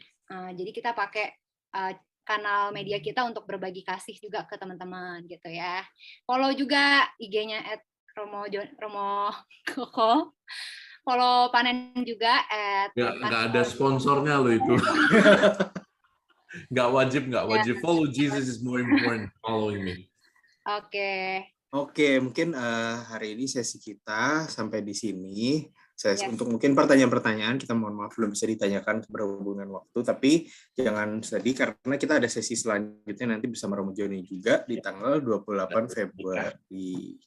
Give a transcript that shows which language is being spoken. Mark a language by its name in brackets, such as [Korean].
[Indonesian] Jadi kita pakai kanal media kita untuk berbagi kasih juga ke teman-teman gitu ya. Follow juga IG-nya @Romo Koko. Follow Panen juga nggak ada sponsornya loh itu. Nggak wajib. [English] Follow Jesus is more important following me. [Indonesian] Oke, mungkin hari ini sesi kita sampai di sini. [English] Yes. [Indonesian] Untuk mungkin pertanyaan-pertanyaan kita mohon maaf belum bisa ditanyakan berhubungan waktu, tapi jangan sedih karena kita ada sesi selanjutnya nanti bersama Romo Joni juga di tanggal 28 Februari.